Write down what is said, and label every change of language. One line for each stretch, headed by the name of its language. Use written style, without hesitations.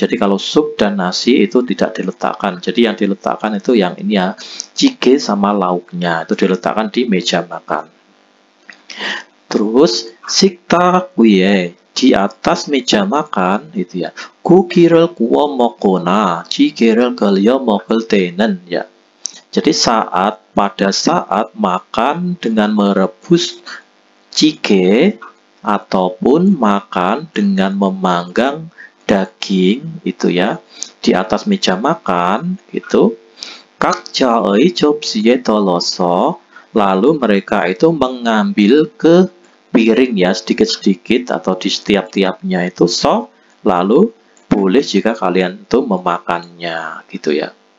Indonesian: Jadi kalau sup dan nasi itu tidak diletakkan. Jadi yang diletakkan itu yang ini ya, jjigae sama lauknya itu diletakkan di meja makan. Terus
Korean: 식탁 위에
Indonesian: di atas meja makan itu ya.
Korean: 고기를 구워 먹거나 찌개를 끓여 먹을 때는 ya.
Indonesian: Jadi pada saat makan dengan merebus jjigae ataupun makan dengan memanggang daging itu ya di atas meja makan itu
Korean: 각자의 접시에 덜어서
Indonesian: lalu mereka itu mengambil ke piring ya sedikit-sedikit atau di setiap-tiapnya itu lalu boleh jika kalian itu memakannya gitu ya.